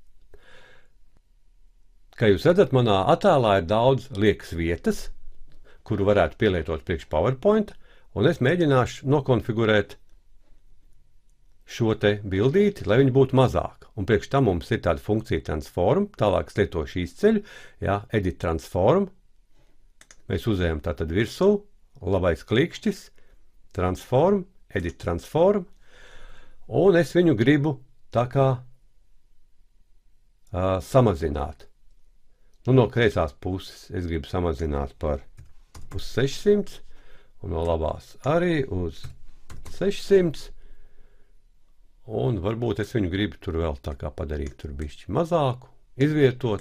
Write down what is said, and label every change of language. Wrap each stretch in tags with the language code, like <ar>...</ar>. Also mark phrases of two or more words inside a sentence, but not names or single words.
<lv>Kā jūs redzat, manā attēlā ir daudz liekas vietas, kuru varētu pielietot priekš PowerPoint, un es mēģināšu nokonfigurēt šo te bildīti, lai viņi būtu mazāk. Un priekš tam mums ir tāda funkcija transform, tālāk es lietošu izceļu,</lv> <en>edit transform.</en> <lv>Mēs uzējam tātad virsū, labais klikšķis,</lv> <en>transform, edit transform,</en> <lv>un es viņu gribu tā kā samazināt. No kreisās puses es gribu samazināt uz 600, un no labās arī uz 600. Un varbūt es viņu gribu tur vēl tā kā padarīt tur bišķi mazāku, izvietot.</lv>